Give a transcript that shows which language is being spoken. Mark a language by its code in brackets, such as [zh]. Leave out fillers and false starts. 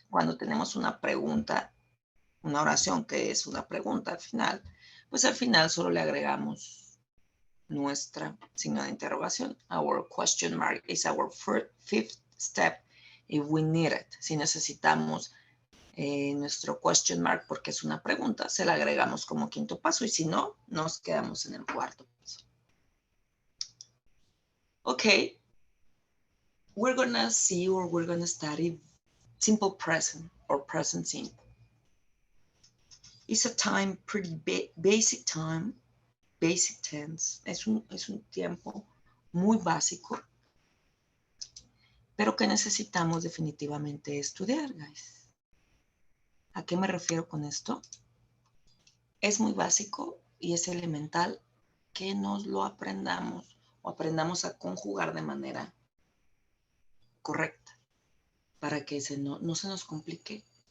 [es] Cuando tenemos una pregunta, una oración que es una pregunta al final, pues al final solo le agregamos nuestra signo de interrogación. [en] Our question mark is our fifth step if we need it. [es] Si necesitamos nuestro question mark porque es una pregunta, se la agregamos como quinto paso y si no, nos quedamos en el cuarto paso. [en] Okay, we're gonna see or we're gonna study simple present or present simple. It's a time, pretty basic time, basic tense. [es] Es un tiempo muy básico, pero que necesitamos definitivamente estudiar, guys. ¿A qué me refiero con esto? Es muy básico y es elemental que nos lo aprendamos o aprendamos a conjugar de manera correcta para que no se nos complique